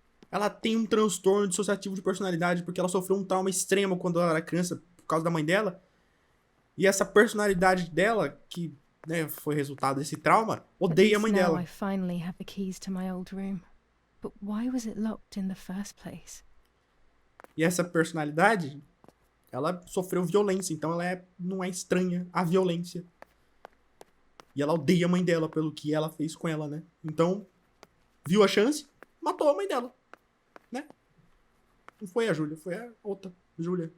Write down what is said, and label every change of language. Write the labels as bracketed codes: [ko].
[pt] Ela tem um transtorno dissociativo de personalidade porque ela sofreu um trauma extremo quando ela era criança por causa da mãe dela. E essa personalidade dela, que, né, foi resultado desse trauma, odeia a mãe [en] Now [pt] dela. [en] I finally have the keys to my old room. But why was it locked in the first place? [pt] E essa personalidade, ela sofreu violência, então ela não é estranha à violência. E ela odeia a mãe dela pelo que ela fez com ela, né? Então, viu a chance, matou a mãe dela, né? Não foi a Júlia, foi a outra Júlia.